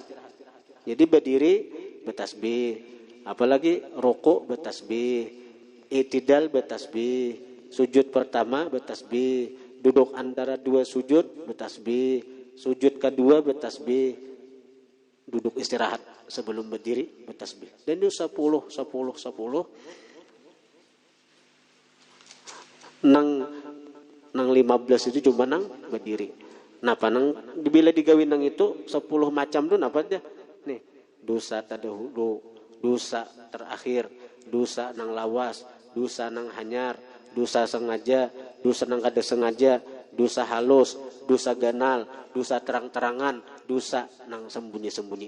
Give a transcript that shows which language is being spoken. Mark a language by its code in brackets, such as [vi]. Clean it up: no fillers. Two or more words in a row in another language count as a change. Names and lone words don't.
[id] Jadi berdiri bertasbih, apalagi rukuk bertasbih, i'tidal bertasbih, sujud pertama bertasbih, duduk antara 2 sujud bertasbih, sujud kedua bertasbih, duduk istirahat sebelum berdiri bertasbih. [bjn] Dan itu 10 nang 15 itu cuma nang berdiri. Napa nang bila digawin nang itu 10 macam tuh napa dia? Nih, dosa tadahulu, dosa terakhir, dosa nang lawas, dosa nang hanyar, dosa sengaja, dosa nang kada sengaja, dosa halus, dosa ganal, dosa terang-terangan, dosa nang sembunyi-sembunyi.